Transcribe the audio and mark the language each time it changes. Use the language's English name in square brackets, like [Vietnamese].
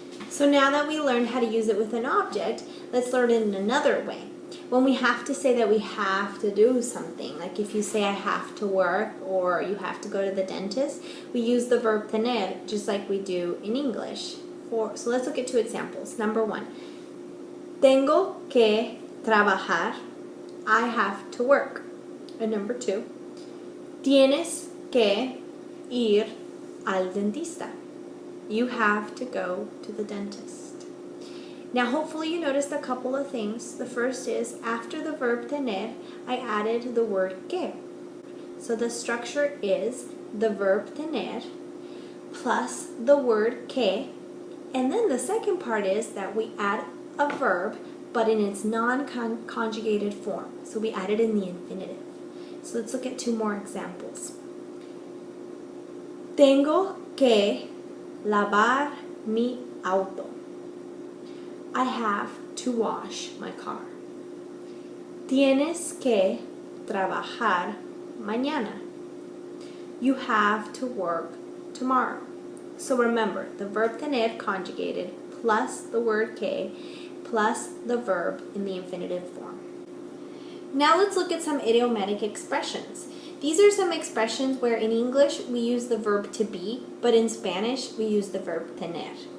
[English] So now that we learned how to use it with an object, let's learn it in another way. When we have to say that we have to do something, like if you say I have to work or you have to go to the dentist, we use the verb tener just like we do in English. So let's look at two examples. Number one, [Spanish] tengo que trabajar. [English] I have to work. And number two, [Spanish] tienes que ir al dentista. [English] You have to go to the dentist. Now hopefully you noticed a couple of things. The first is after the verb tener, I added the word que. So the structure is the verb tener plus the word que. And then the second part is that we add a verb but in its non-conjugated form. So we add it in the infinitive. So let's look at two more examples. [Spanish] Tengo que lavar mi auto. [English] I have to wash my car. [Spanish] Tienes que trabajar mañana. [English] You have to work tomorrow. So remember, the verb tener conjugated plus the word que plus the verb in the infinitive form. Now let's look at some idiomatic expressions. These are some expressions where in English we use the verb to be, but in Spanish we use the verb tener.